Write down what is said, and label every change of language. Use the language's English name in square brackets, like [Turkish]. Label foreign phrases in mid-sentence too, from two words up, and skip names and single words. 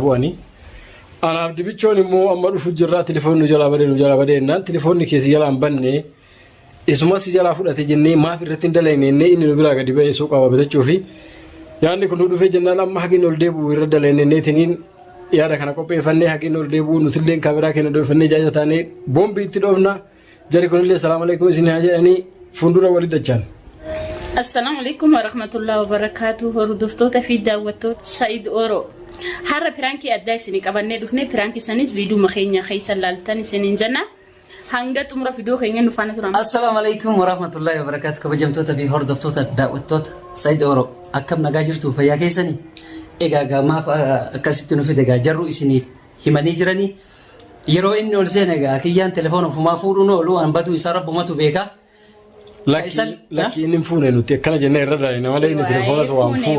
[Oromo] bu'anii anaaf dibichoon immoo amma dhufu jirra telefoonni nu jalaa badee jennaan telefoonni keessi jalaa hin banne isumas jalaa fudhate jennee maaf irratti hin dalaynee inni nu biraa gadi ba'ee suuqaa babatachuu fi yaadni kun nu dhufee jennaan amma hagin ol deebi'u irra dalayneenneetiniin yaada kana qopheeffannee haqin ol deebi'u nutilleen kaameraa keenya dhoofannee jaaja taanee boombii itti dhoofna jari kunillee [Arabic] سلام عليكم [Oromo] isin haa jedhanii fuuldura walii dachaan. [Arabic] السلام عليكم ورحمة الله وبركاته. [Oromo] Hordoftoota fi daawwattoota Said Oro. Har'a pirankii addaa isinii qabannee dhufne pirankii sanis viidiyoo keenya keessa laaltan isiniin jenna. Hanga xumura viidiyoo keenya nu faana turan. [Arabic] السلام عليكم ورحمة الله وبركاته. [Oromo] Kabajamtoota fi hordoftoota daawwattoota Said Oro akkam nagaa jirtu fayyaa keessanii? Egaa gamaaf akkasitti nu fide egaa jarru isiniif himanii jiranii yeroo inni ol seen egaa kiyyaan telefoona ofumaa fuudhuun oolu waan batu isaa rabbumatu beeka. Lakki inni fuune nuti akkana jennee irra daa'ina malee inni telefoonas waan fuune.